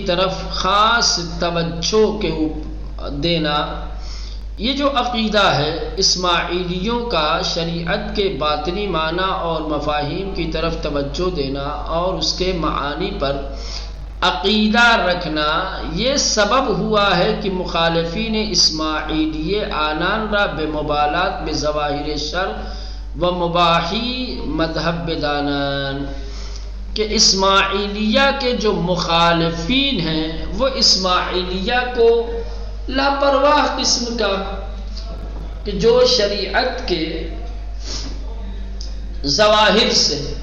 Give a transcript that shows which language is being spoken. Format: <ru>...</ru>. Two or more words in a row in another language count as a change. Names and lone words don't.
<ur>طرف خاص توجہ کے دینا، یہ جو عقیدہ ہے اسماعیلیوں کا شریعت کے باطنی معنی اور مفاہیم کی طرف توجہ دینا اور اس کے معانی پر عقیدہ رکھنا، یہ سبب ہوا ہے کہ مخالفین اسماعیلیہ</ur> <fa>آنان را بمبالات بظواہر شر و مباحی مذہب بدانان،</fa> <ur>کہ اسماعیلیہ کے جو مخالفین ہیں وہ اسماعیلیہ کو لاپرواہ قسم کا، کہ جو شریعت کے ظواہر سے</ur>